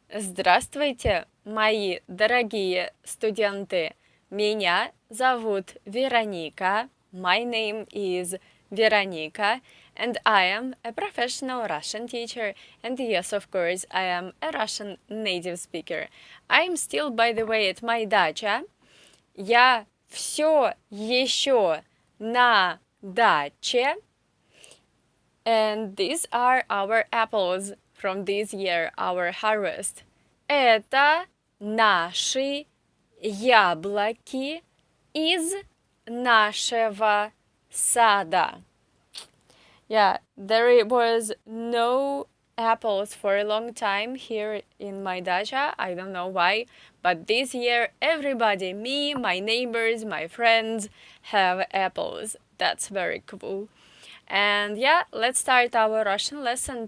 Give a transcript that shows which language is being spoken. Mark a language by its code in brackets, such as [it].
[ru] Здравствуйте, мои дорогие студенты! Меня зовут Veronika. [en] My name is Veronika, and I am a professional Russian teacher. And yes, of course, I am a Russian native speaker. I am still, by the way, at my dacha. [ru] Я все еще на даче. [en] And these are our apples from this year, our harvest. [ru] Это наши яблоки из нашего сада. [en] Yeah, there was no apples for a long time here in my dacha. I don't know why, but this year everybody, me, my neighbors, my friends, have apples. That's very cool. And yeah, let's start our Russian lesson.